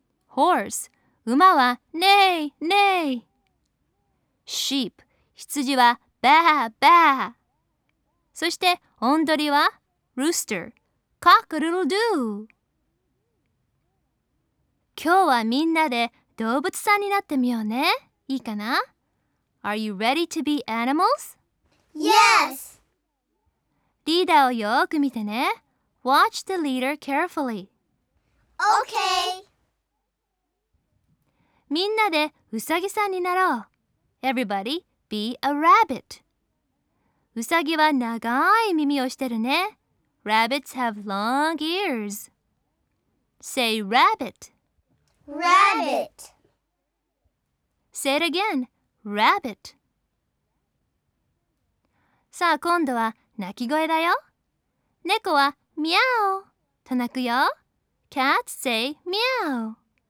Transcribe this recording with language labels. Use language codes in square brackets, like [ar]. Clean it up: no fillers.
[ja] horse 馬はネイネイ、 sheep 羊はバーバー、 そしてオンドリは rooster [en] cock a little do。 [ja] 今日はみんなで動物さんになってみようね。いいかな？ [en] Are you ready to be animals? Yes! [ja] リーダーをよく見てね。 [en] Watch the leader carefully. Okay! [ja] みんなでウサギさんになろう。 [en] Everybody, be a rabbit. [ja] ウサギは長い耳をしてるね。 [en] Rabbits have long ears. Say rabbit. Rabbit. Say it again. Rabbit。 [ja] さあ今度は鳴き声だよ。猫はミャオと鳴くよ。 [en] Cats say ミャオ。